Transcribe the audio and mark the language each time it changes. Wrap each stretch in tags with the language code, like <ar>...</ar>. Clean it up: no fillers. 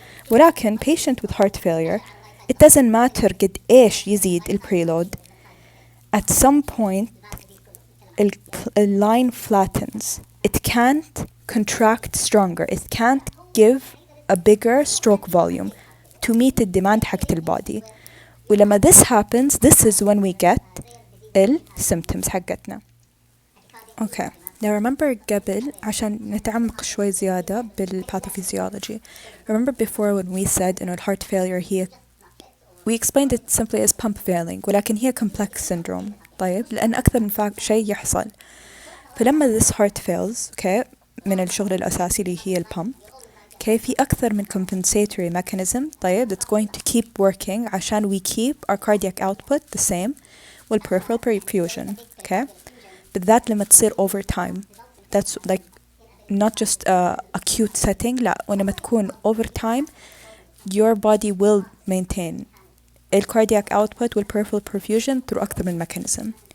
<ar>ولكن</ar> <en>patient with heart failure it doesn't matter</en> <ar>قد إيش يزيد</ar> <en>preload at some point the line flattens. It can't contract stronger. It can't give a bigger stroke volume to meet the demand</en> <ar>حقت البودي.</ar> <en>ولما this happens this is when we get symptoms</en> <ar>حقتنا.</ar> <en>okay Now remember</en> <ar>قبل عشان نتعمق شوي زيادة بالpathophysiology.</ar> <en>Remember before when we said</en> <ar>إنه</ar> <en>heart failure هي we explained it simply as pump failing</en> <ar>ولكن هي</ar> <en>complex syndrome.</en> <ar>طيب لأن أكثر من شيء يحصل. فلما</ar> <en>this heart fails okay</en> <ar>من الشغل الأساسي اللي هي البامب</ar> <en>okay</en> <ar>في أكثر من</ar> <en>compensatory mechanism طيب that's going to keep working</en> <ar>عشان</ar> <en>we keep our cardiac output the same والperipheral perfusion okay</en> <ar>بالذات لما تصير</ar> <en>over time that's like not just a acute setting</en> <ar>لا ولما تكون</ar> <en>over time your body will maintain ال cardiac output والperipheral perfusion through</en> <ar>أكثر من</ar> <en>mechanism</en>